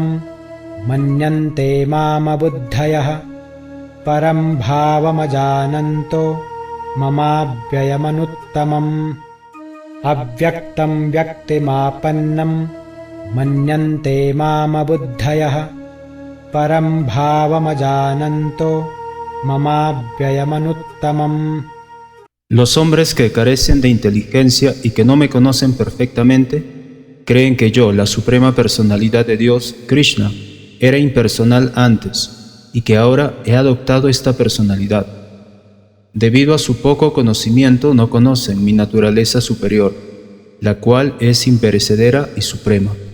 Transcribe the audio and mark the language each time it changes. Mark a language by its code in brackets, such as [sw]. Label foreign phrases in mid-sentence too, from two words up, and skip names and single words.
[sa] मन्यन्ते मामबुद्धयः परं भावमजानन्तो ममाव्ययमनुत्तमम् अव्यक्तं व्यक्तिमापन्नं मन्यन्ते मामबुद्धयः परं भावमजानन्तो ममाव्ययमनुत्तमम्. [es] Los hombres que carecen de inteligencia y que no me conocen perfectamente, creen que yo, la suprema personalidad de Dios, Krishna, era impersonal antes y que ahora he adoptado esta personalidad. Debido a su poco conocimiento no conocen mi naturaleza superior, la cual es imperecedera y suprema.